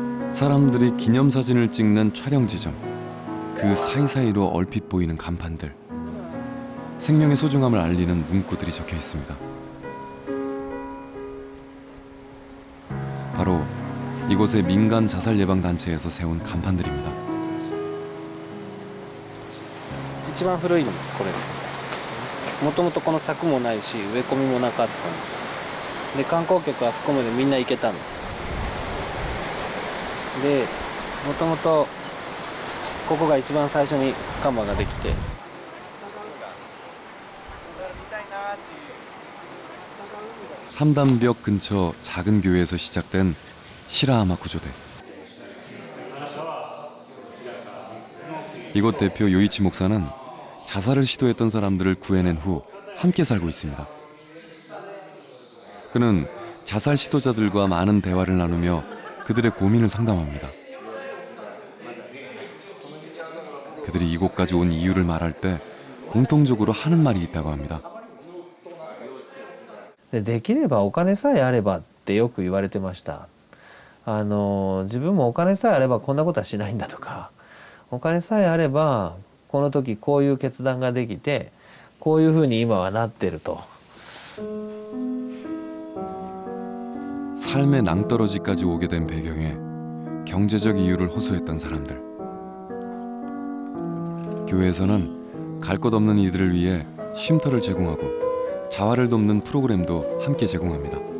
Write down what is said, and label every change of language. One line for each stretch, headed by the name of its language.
Korean: 사람들이 기념사진을 찍는 촬영 지점, 그 사이사이로 얼핏 보이는 간판들, 생명의 소중함을 알리는 문구들이 적혀 있습니다. 바로 이곳의 민간 자살 예방 단체에서 세운 간판들입니다.
Japanese: 一番古いんです、これ。もともとこの柵もないし植え込みもなかったんです。で、観光客はあそこまでみんな行けたんです。で、もともとここが一番最初に看板ができて。
Korean: 삼단벽 근처 작은 교회에서 시작된 시라하마 구조대. 이곳 대표 요이치 목사는 자살을 시도했던 사람들을 구해낸 후 함께 살고 있습니다. 그는 자살 시도자들과 많은 대화를 나누며 그들의 고민을 상담합니다. 그들이 이곳까지 온 이유를 말할 때 공통적으로 하는 말이 있다고 합니다.
Japanese: できればお金さえあればってよく言われてました。自分もお金さえあればこんなことはしないんだとか、お金さえあればこの時こういう決断ができてこういうふうに今はなってると。
Korean: 삶의 낭떠러지까지 오게 된 배경에 경제적 이유를 호소했던 사람들. 교회에서는 갈 곳 없는 이들을 위해 쉼터를 제공하고 자활을 돕는 프로그램도 함께 제공합니다.